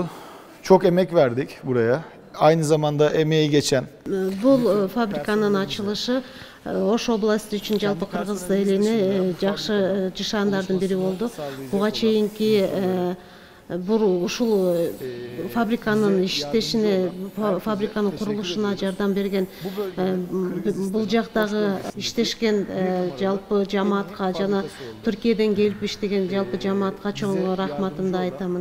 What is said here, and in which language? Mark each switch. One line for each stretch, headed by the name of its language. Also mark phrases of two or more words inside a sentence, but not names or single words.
Turkish: Çok emek verdik buraya. Aynı zamanda emeği geçen. Bu fabrikanın açılışı
Kyrgyz: Ош областы үчүн жалпы Кыргыз элине жакшы жашандардын бири болду. Буга чейинки ушул фабриканын иштешине, фабриканын курулушуна жардам берген бул жактагы иштешкен жалпы жамаатка жана Türkiye'den келип иштеген жалпы жамаатка чоң рахматымды айтамын.